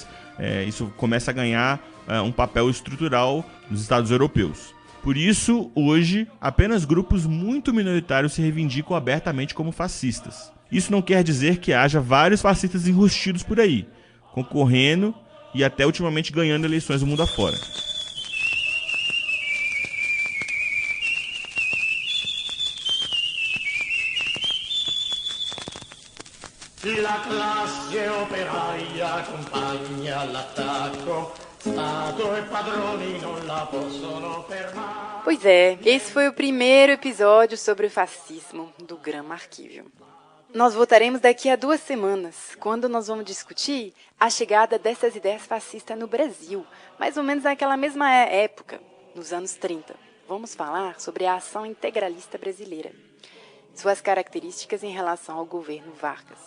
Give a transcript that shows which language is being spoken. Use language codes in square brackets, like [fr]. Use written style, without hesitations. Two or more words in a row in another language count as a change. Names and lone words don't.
[pt] Isso começa a ganhar um papel estrutural nos Estados europeus. Por isso, hoje, apenas grupos muito minoritários se reivindicam abertamente como fascistas. Isso não quer dizer que haja vários fascistas enrustidos por aí, concorrendo e até ultimamente ganhando eleições do mundo afora. [it] La classe operaia accompagna l'attacco, Stato e padroni non la possono fermare. [pt] Pois é, esse foi o primeiro episódio sobre o fascismo do Grama Arquívio. Nós voltaremos daqui a 2 semanas, quando nós vamos discutir a chegada dessas ideias fascistas no Brasil, mais ou menos naquela mesma época, nos anos 30. Vamos falar sobre a ação integralista brasileira, suas características em relação ao governo Vargas.